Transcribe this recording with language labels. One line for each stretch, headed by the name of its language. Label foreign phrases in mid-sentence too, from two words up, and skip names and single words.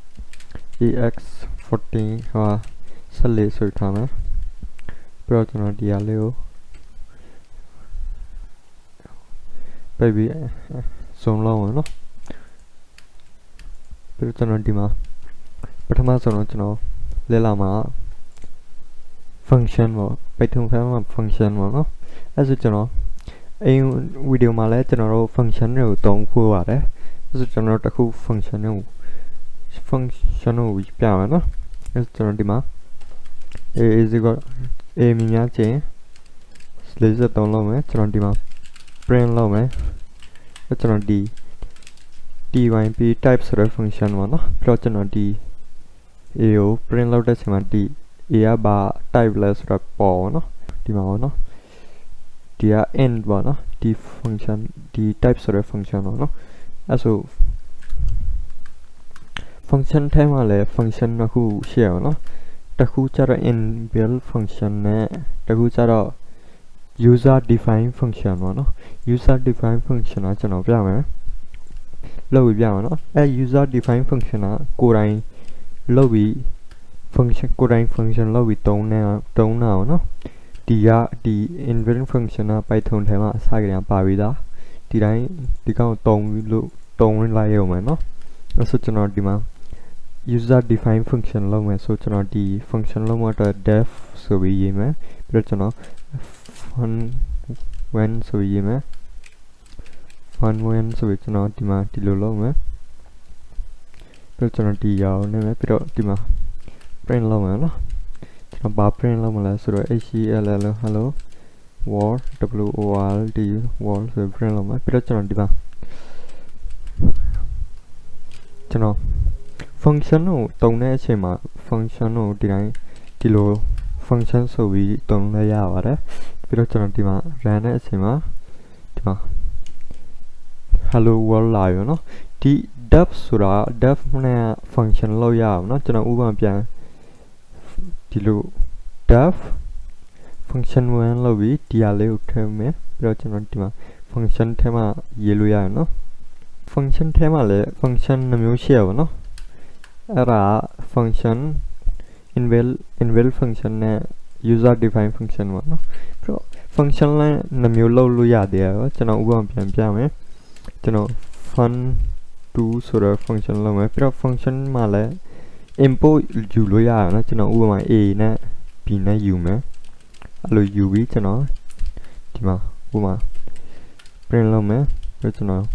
Burmese: ex14 ဟာဆက်လေးဆွဲထားမယ်ပြီးတော့ကျွန်တော်ဒီဟာလေးကိုပိတ်ပြီး zoom လုပ်မယ်နော်ပြီးတော့ကျွန်တော်ဒီမှာပထမဆုံးတော့ကျွန်တော်လဲလာမှာ function ပေါ့
English: python file
Burmese: မှာ function ပေါ့နော်အဲ့ဆိုကျွန်တော်အဲ့ဗီဒီယိုမှာလဲကျွန်တော်တို့ function တွေကိုသုံးခုပါတယ်အဲ့ဆိုကျွန်တော်တို့တစ်ခု function ကို ပြမယ်နော်အဲ့ကျွန်တော်ဒီမှာ
English: a is equal a
Burmese: မြင်များချင်း43လောက်မယ်ကျွန်တော်ဒီမှာ print လုပ်မယ်အဲ့ကျွန်တော်ဒီ typ type ဆိုတဲ့ function ပေါ့နော်ပြီးတော့ကျွန်တော်ဒီ a ကို print လုပ်တဲ့ချိန်မှာဒီ a ကဘာ type လဲဆိုတော့ပေါ်နော်ဒီမှာပေါ့နော်ဒီက end ပေါ့နော်ဒီ function ဒီ type ဆိုတဲ့ function ပေါ့နော်အဲ့ဆို function ထဲမှာလည်း function တစ်ခုရှိရအောင်နော်တစ်ခုကျတော့
English: inbuilt function
Burmese: နဲ့တစ်ခုကျတော့
English: user defined function
Burmese: ပေါ့နော်
English: user defined function
Burmese: ကကျွန်တော်ပြမယ်လုပ်ပြီးပြမယ်နော်အဲ့
English: user defined function
Burmese: ကကိုယ်တိုင်လုပ်ပြီး function ကိုယ်တိုင် function လုပ်ပြီးတုံးတာပေါ့နော်ဒီ
English: inbuilt function
Burmese: က Python ထဲမှာအစကတည်းကပါပြီးသားဒီတိုင်းဒီကောင်တုံးလိုက်ရုံပဲနော်အဲ့ဆိုကျွန်တော်ဒီမှာ
English: user defined function
Burmese: လုပ်မယ်ဆိုကျွန်တော်ဒီ function လုပ်မှတော့ def ဆိုပြီးရေးမယ်ပြီးတော့ကျွန်တော် fun1 ဆိုပြီးရေးမယ် fun1 ဆိုပြီးကျွန်တော်ဒီမှာဒီလိုလုပ်မယ်ပြီးတော့ကျွန်တော်ဒီရောင်းနေမယ်ပြီးတော့ဒီမှာ print လုပ်မယ်နော်ကျွန်တော်ဘာ print လုပ်မလဲဆိုတော့
English: hello world world world
Burmese: ဆို print လုပ်မယ်ပြီးတော့ကျွန်တော်ဒီမှာကျွန်တော် function ကိုတုံးတဲ့အချိန်မှာ function ကိုဒီတိုင်းဒီလို function ဆိုပြီးတုံးလဲရပါတယ်ပြီးတော့ကျွန်တော်ဒီမှာ run တဲ့အချိန်မှာဒီမှာ
English: hello world
Burmese: လာရောနော်ဒီ def ဆိုတာ def နဲ့ function လောက်ရအောင်နော်ကျွန်တော်ဥပမာပြန်ဒီလို
English: def function 1
Burmese: လောက်ပြီးဒီဟာလေးကိုထည့်မယ်ပြီးတော့ကျွန်တော်ဒီမှာ function ထဲမှာ ရေးလို့ရအောင်နော် function ထဲမှာလည်း function နှမျိုးရှိရပါနော်အဲ့ဒါ
English: function inbuilt function
Burmese: နဲ့
English: user defined function
Burmese: ပေါ့နော်ပြီးတော့ function လည်းနှမျိုးလုပ်လို့ရသေးတယ်ကျွန်တော်ဥပမာပြန်ပြမယ်ကျွန်တော် fun2 ဆိုတဲ့ function လုပ်မယ်ပြီးတော့ function မှာလည်း import ယူလို့ရအောင်နော်ကျွန်တော်ဥပမာ a နဲ့ b နဲ့ယူမယ်အဲ့လိုယူပြီးကျွန်တော်ဒီမှာဥပမာ print လုပ်မယ်ပြီးကျွန်တော်